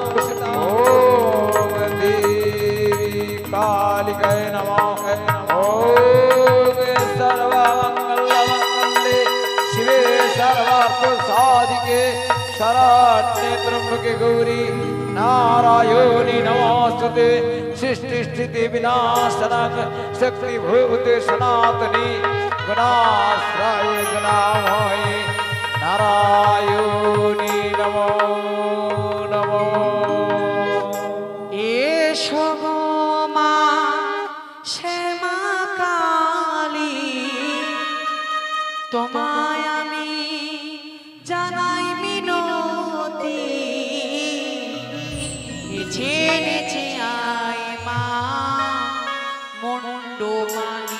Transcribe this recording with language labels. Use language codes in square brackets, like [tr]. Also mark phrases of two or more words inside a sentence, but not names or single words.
[sa] ओम देवी कालिकै नमः ओम सर्वमंगल शिवे सर्वार्थ साधिके शरण्ये त्र्यंबके गौरी नारायणी नमोस्तुते सृष्टि स्थिति विनाशनक शक्ति भूते सनातनी गुणाश्रय गुणामयी नारायणी नमो नमो। [bn] এসো গো মা শ্যামা কালী, তোমায় আমি জানাই মিনতি, নেচে নেচে আয় মা মুন্ডমানি,